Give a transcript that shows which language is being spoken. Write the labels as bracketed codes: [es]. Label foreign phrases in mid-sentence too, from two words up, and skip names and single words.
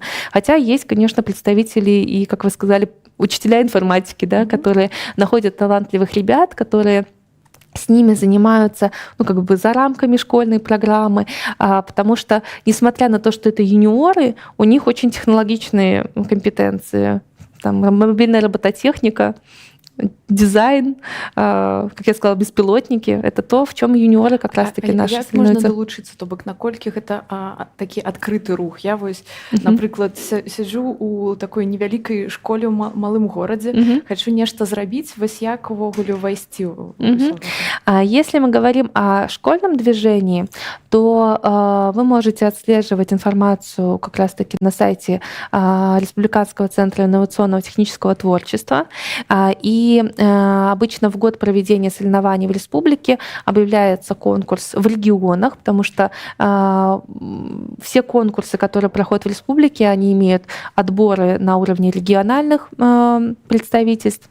[ru] Хотя есть, конечно, представители и, как вы сказали, учителя информатики, да, которые находят талантливых ребят, которые с ними занимаются, ну, как бы за рамками школьной программы, потому что, несмотря на то, что это юниоры, у них очень технологичные компетенции. Там мобильная робототехника, дизайн, как я сказала, беспилотники. Это то, в чем юниоры как раз-таки наши як становятся. [be] можна далучыцца, то бок наколькі гэта такі адкрыты рух? Я вось, напрыклад, сяджу у такой невялікай школе ў малым горадзе, хочу нешта зрабіць, вось як увогуле ўвайсці ў ўсё гэта? [ru] Если мы говорим о школьном движении, то вы можете отслеживать информацию как раз-таки на сайте Республиканского центра инновационного технического творчества. И обычно в год проведения соревнований в республике объявляется конкурс в регионах, потому что все конкурсы, которые проходят в республике, они имеют отборы на уровне региональных представительств.